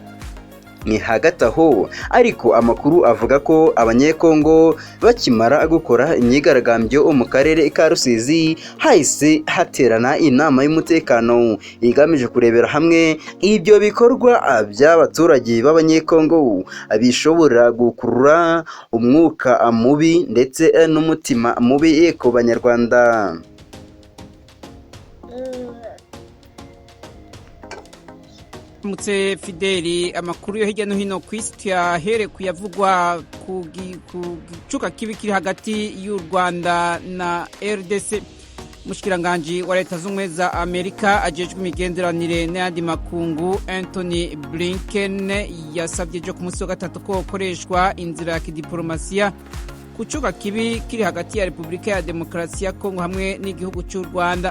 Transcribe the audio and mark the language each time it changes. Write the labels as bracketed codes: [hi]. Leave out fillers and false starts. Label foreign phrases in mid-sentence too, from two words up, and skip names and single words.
[rw] Ni hagati aho ariko amakuru avuga ko abanyekongo bakimara gukora imyigaragambyo mu karere ka Rusizi hahise haterana inama y'umutekano igamije kurebera hamwe ibyo bikorwa by'abaturage b'abanyekongo bishobora gukurura umwuka mubi ndetse n'umutima mubi ku banyarwanda. Mutse Fideli, amakuru yo hirya no hino ku isi tuyahere kuyavugwa ku gicuka kibi kiri hagati y'u Rwanda na RDC. [rn] Mushikiranganje wa Leta z'Ubumwe za Amerika ajejwe imigenderanire n'ayandi makungu Anthony Blinken yasabye jo ku munsi wa gatatu ko koreshwa inzira ya kidiplomasiya ku cuka kibi kiri hagati ya Repubulika ya Demokarasi ya Congo hamwe n'igihugu cy'u Rwanda.